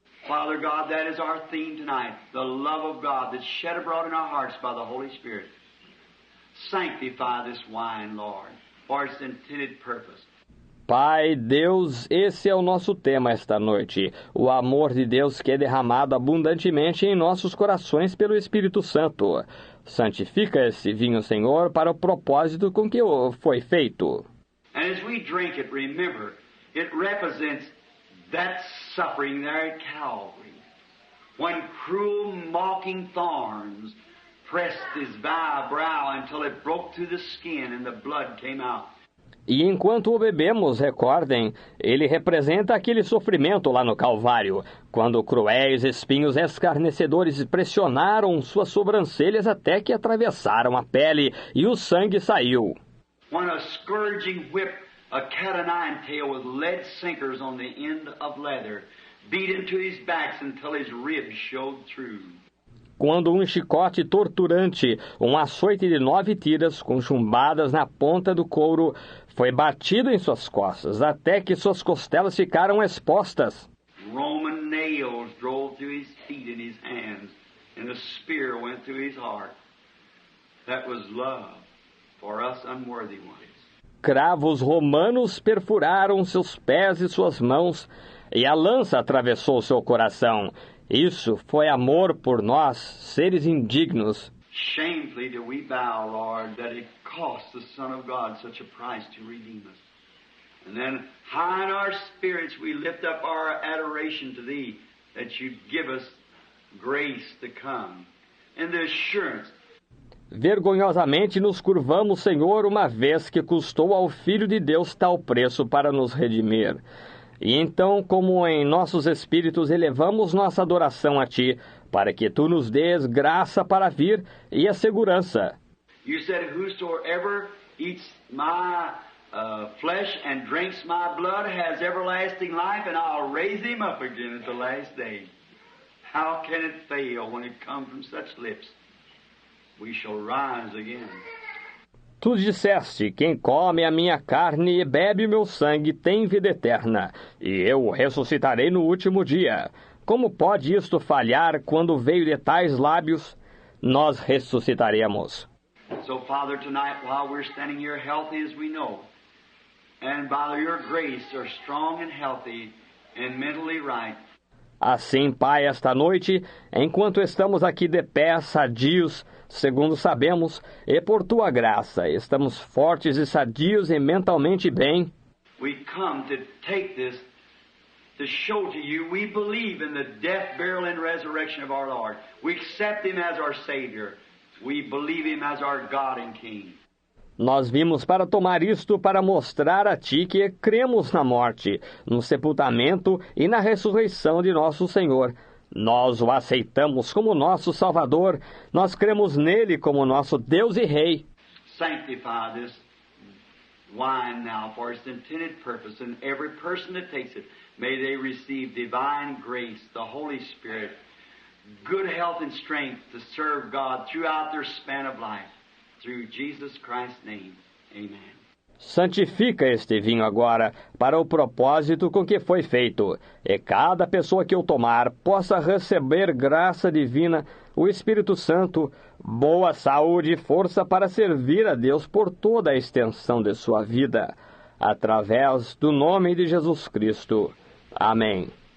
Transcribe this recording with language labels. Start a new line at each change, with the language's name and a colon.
English: Father God, that is our theme tonight, the love of God that's shed abroad in our hearts by the Holy Spirit. Sanctify this wine, Lord, for its intended purpose.
Portuguese: Pai, Deus, esse é o nosso tema esta noite, o amor de Deus que é derramado abundantemente em nossos corações pelo Espírito Santo. Santifica esse vinho, Senhor, para o propósito com que foi feito.
English: And as we drink it, remember, it represents that suffering there at Calvary, when cruel, mocking thorns pressed his vile brow until it broke through the skin and the blood came out.
Portuguese: E enquanto o bebemos, recordem, ele representa aquele sofrimento lá no Calvário, quando cruéis espinhos escarnecedores pressionaram suas sobrancelhas até que atravessaram a pele e o sangue saiu.
English: When a scourging whip, a cat-o'-nine-tail with lead sinkers on the end of leather, beat into his backs until his ribs showed through.
Portuguese: Quando um chicote torturante, um açoite de 9 tiras com chumbadas na ponta do couro, foi batido em suas costas, até que suas costelas ficaram expostas.
English: Roman nails drove through his feet and his hands, and a spear went through his heart. That was love for us unworthy ones.
Portuguese: Cravos romanos perfuraram seus pés e suas mãos, e a lança atravessou seu coração. Isso foi amor por nós, seres indignos.
English: Shamefully do we bow, Lord, that it cost the Son of God such a price to redeem us. And then high in our spirits we lift up our adoration to Thee, that You give us grace to come, and the assurance.
Portuguese: Vergonhosamente nos curvamos, Senhor, uma vez que custou ao Filho de Deus tal preço para nos redimir. E então, como em nossos espíritos elevamos nossa adoração a Ti, para que Tu nos dês graça para vir e a segurança.
English: You said, whosoever eats my flesh and drinks my blood has everlasting life, and I'll raise him up again at the last day. How can it fail when it comes from such lips? We shall rise again.
Portuguese: Tu disseste, quem come a minha carne e bebe o meu sangue tem vida eterna, e eu o ressuscitarei no último dia. Como pode isto falhar quando veio de tais lábios? Nós ressuscitaremos.
English: So, Father, tonight, while we're standing here healthy as we know, and by Your grace are strong and healthy and mentally right.
Portuguese: Assim, Pai, esta noite, enquanto estamos aqui de pé, sadios, segundo sabemos, e por Tua graça, estamos fortes e sadios e mentalmente bem.
English: We come to take this to show to You we believe in the death, burial, and resurrection of our Lord. We accept Him as our Savior. We believe Him as our God and King.
Portuguese: Nós vimos para tomar isto para mostrar a Ti que cremos na morte, no sepultamento e na ressurreição de nosso Senhor. Nós o aceitamos como nosso Salvador. Nós cremos nele como nosso Deus e Rei.
English: Sanctify this wine now for its intended purpose, and every person that takes it, may they receive divine grace, the Holy Spirit, good health and strength to serve God throughout their span of life. Through Jesus Christ's name. Amen.
Portuguese: Santifica este vinho agora para o propósito com que foi feito, e cada pessoa que o tomar possa receber graça divina, o Espírito Santo, boa saúde e força para servir a Deus por toda a extensão de sua vida, através do nome de Jesus Cristo. Amém.